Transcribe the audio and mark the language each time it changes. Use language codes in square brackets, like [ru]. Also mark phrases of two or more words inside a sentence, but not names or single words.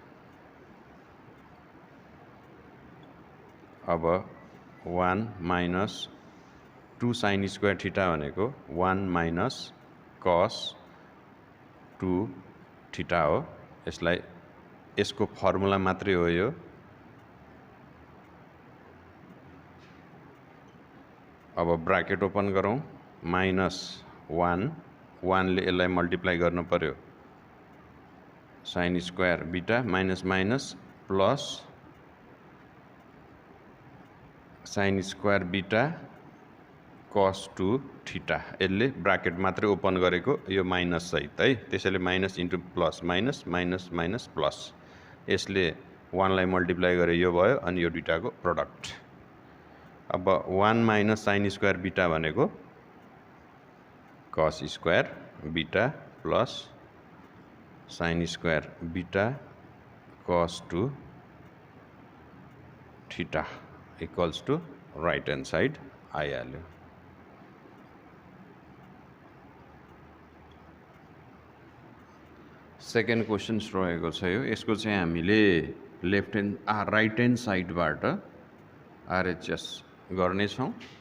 [ne] अब [en] 1 minus 2 sine square theta [ne] भनेको [en] 1 minus cos 2 theta [ne] हो। यसलाई यसको फर्मुला मात्रै हो यो। अब [en] bracket open [ne] गरौँ, माइनस 1 ले यसलाई मल्टिप्लाई गर्नु पर्यो [en] sine square beta minus minus plus sine square beta cos 2 theta. [ne] यसले ब्राकेट मात्रै ओपन गरेको, यो माइनस सहित है, त्यसैले [en] minus into plus minus minus minus plus. [ne] यसले 1 लाई मल्टिप्लाई गरे यो भयो, अनि यो दुईटाको प्रोडक्ट। अब [en] 1 minus sine square beta [ne] भनेको [en] cos square beta plus sine square beta cos 2 theta equals to right hand side [ne] आइहाल्यो। [en] second question [ne] रहेको छ यो। यसको चाहिँ हामीले [en] left hand right hand [ne] साइडबाट आरएचएस गर्नेछौँ।